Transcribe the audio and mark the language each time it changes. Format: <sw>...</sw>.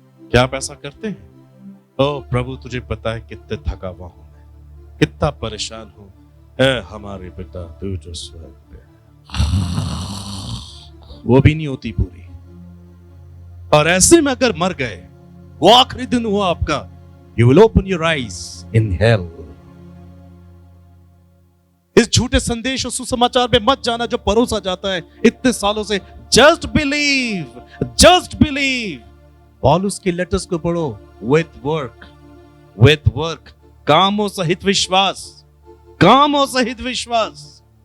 <hi>क्या आप ऐसा करते हैं? ओ प्रभु, तुझे पता है कितने थका हुआ हूं मैं, कितना परेशान हूं। ऐ हमारे पिता तू जो स्वर्ग पे, वो भी नहीं होती पूरी। और ऐसे में अगर मर गए, वो आखिरी दिन हुआ आपका,</hi> <en>You will open your eyes in hell.</en> <hi>इस झूठे संदेश और सुसमाचार में मत जाना जो परोसा जाता है इतने सालों से।</hi> <en>Just believe, just believe.</en> <hi>पौलुस के लेटर्स को पढ़ो।</hi> <en>with work,</en> <hi>कामों सहित विश्वास, कामों सहित विश्वास।</hi>